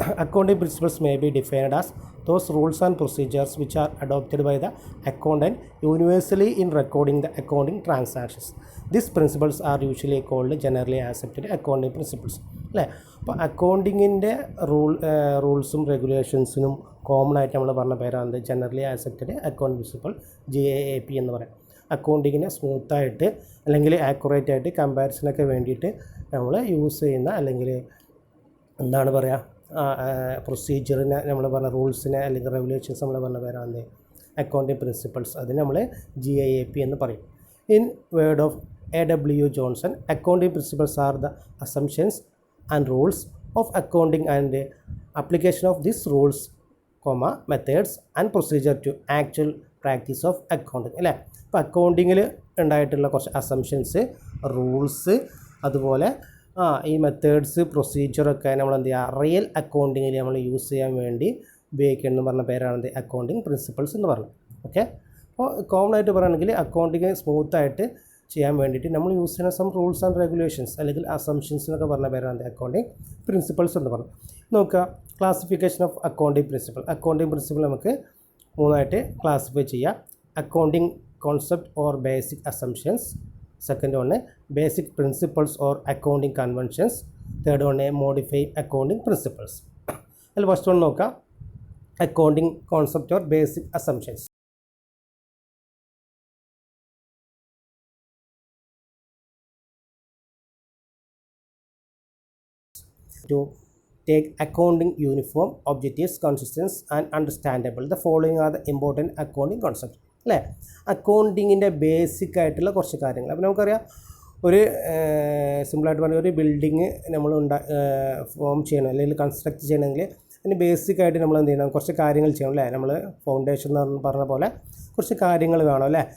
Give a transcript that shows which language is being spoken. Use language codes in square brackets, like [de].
[en] Accounting principles may be defined as those rules and procedures which are adopted by the accountant universally in recording the accounting transactions. These principles are usually called generally accepted accounting principles. [ml] അല്ലേ? അപ്പോൾ അക്കൗണ്ടിങ്ങിൻ്റെ റൂൾസും റെഗുലേഷൻസിനും common ആയിട്ട് നമ്മൾ പറഞ്ഞ പേരാണ് generally accepted accounting principle, JAAP എന്ന് പറയാം. അക്കൗണ്ടിങ്ങിനെ സ്മൂത്തായിട്ട് അല്ലെങ്കിൽ ആക്യുറേറ്റ് ആയിട്ട് കമ്പാരിസനൊക്കെ വേണ്ടിയിട്ട് നമ്മൾ യൂസ് ചെയ്യുന്ന, അല്ലെങ്കിൽ എന്താണ് പറയുക, പ്രൊസീജിയറിനെ നമ്മൾ പറഞ്ഞ റൂൾസിനെ അല്ലെങ്കിൽ റെഗുലേഷൻസ് നമ്മൾ പറഞ്ഞ പേരാണ് അക്കൗണ്ടിങ് പ്രിൻസിപ്പിൾസ്. അതിന് നമ്മൾ JAAP എന്ന് പറയും. [en] In word of A.W. Johnson, accounting principles are the assumptions and rules of accounting and application of these rules, methods and procedure to actual practice of accounting. [ml] അല്ലേ? അപ്പോൾ അക്കൗണ്ടിങ്ങിൽ ഉണ്ടായിട്ടുള്ള കുറച്ച് അസംഷൻസ്, റൂൾസ്, അതുപോലെ ഈ മെത്തേഡ്സ്, പ്രൊസീജിയറൊക്കെ നമ്മൾ എന്ത് ചെയ്യുക, റിയൽ അക്കൗണ്ടിങ്ങിൽ നമ്മൾ യൂസ് ചെയ്യാൻ വേണ്ടി ഉപയോഗിക്കണമെന്ന് പറഞ്ഞ പേരാണ് അക്കൗണ്ടിങ് പ്രിൻസിപ്പിൾസ് എന്ന് പറയുന്നത്. ഓക്കെ, അപ്പോൾ കോമൺ ആയിട്ട് പറയുകയാണെങ്കിൽ അക്കൗണ്ടിങ് സ്മൂത്തായിട്ട് ചെയ്യാൻ വേണ്ടിയിട്ട് നമ്മൾ യൂസ് ചെയ്യുന്ന സം റൂൾസ് ആൻഡ് റെഗുലേഷൻസ് അല്ലെങ്കിൽ അസംഷൻസ് എന്നൊക്കെ പറഞ്ഞ പേരാണ് അക്കൗണ്ടിങ് പ്രിൻസിപ്പിൾസ് എന്ന് പറഞ്ഞു. നോക്കുക, classification of accounting principle. Accounting principle നമുക്ക് മൂന്നായിട്ട് ക്ലാസിഫൈ ചെയ്യാം. [en] Accounting concept or basic assumptions, second one basic principles or accounting conventions, third one modify accounting principles. അതിൽ first one നോക്കാം, accounting concept or basic assumptions. To take accounting uniform, objectives, consistent and understandable. The following are the important accounting concepts. [ml] അല്ലേ? അക്കൗണ്ടിങ്ങിൻ്റെ basic ആയിട്ടുള്ള കുറച്ച് കാര്യങ്ങൾ. അപ്പോൾ നമുക്കറിയാം, ഒരു സിമ്പിളായിട്ട് പറഞ്ഞാൽ ഒരു ബിൽഡിങ് നമ്മൾ ഫോം ചെയ്യണം അല്ലെങ്കിൽ കൺസ്ട്രക്ട് ചെയ്യണമെങ്കിൽ അതിന് ബേസിക്കായിട്ട് നമ്മൾ എന്ത് ചെയ്യണം, കുറച്ച് കാര്യങ്ങൾ ചെയ്യണം, അല്ലേ? നമ്മൾ ഫൗണ്ടേഷൻ എന്ന് പറഞ്ഞ പോലെ കുറച്ച് കാര്യങ്ങൾ വേണം, അല്ലേ?